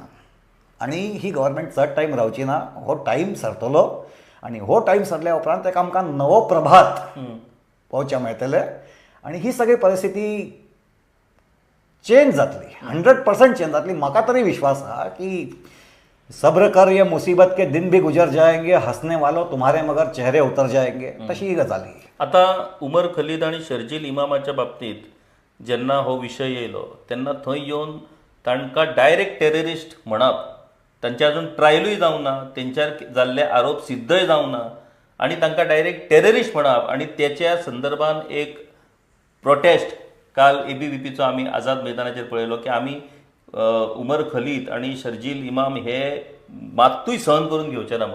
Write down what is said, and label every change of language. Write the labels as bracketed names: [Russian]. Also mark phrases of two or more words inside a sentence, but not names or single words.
[Konkani] आणि ही गव्हर्नमेंट चड टायम रावची ना. हो टायम सरतलो आणि हो टायम सरल्या उपरांत एक आमकां नवो प्रभात पळोवच्या मेळटले. आणि ही सगळी परिस्थिती चेंज जातली, 100% चेंज जातली. म्हाका तरी विश्वास आहा की [Hindi] सब्र कर ये मुसीबत के दिन भी गुजर जाएंगे, हसने वालो तुम्हारे मगर चेहरे उतर जाएंगे, [Konkani] तशी ही गजाली. आता उमर खलीद आणि शर्जील इमामाच्या बाबतीत जेन्ना हो विशय येयलो तेन्ना थंय येवन तांकां [English] direct terrorist [Konkani] म्हणप, तांचे अजून ट्रायलूय जावना, तेंच्यार जाल्ले आरोप सिद्धय जावना आणि तांकां [English] direct terrorist [Konkani] म्हणप आणि त्याच्या संदर्भान एक प्रोटेस्ट काल ABVPचो आमी आझाद मैदानाचेर पळयलो की आमी उमर खलीद आणि शर्जील इमाम हे मात्तूय सहन करून घेवचे ना म्हणून.